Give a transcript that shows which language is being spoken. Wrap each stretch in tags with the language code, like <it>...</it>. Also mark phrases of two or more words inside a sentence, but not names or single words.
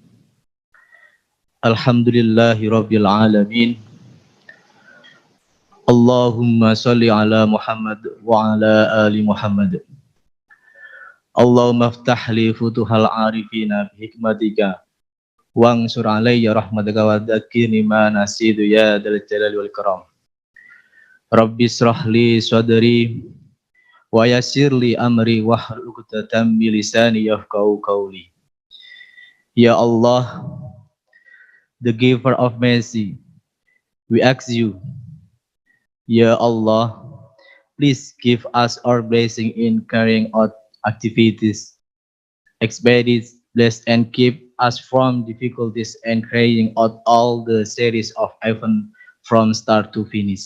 <ar>الحمد لله رب العالمين. اللهم صل على محمد وعلى آل محمد. اللهم افتح لي فتوح العارفين بحكمتك وانشر علي رحمتك وذكرني ما نسيت يا ذا الجلال والإكرام. رب اشرح لي صدري ويسر لي أمري واحلل عقدة من لساني يفقهوا قولي. يا الله,</ar> <en>the giver of mercy, we ask you,</en> <ar>يا الله,</ar> <en>please give us our blessing in carrying out activities, expedite, bless and keep us from difficulties and carrying out all the series of events from start to finish.</en>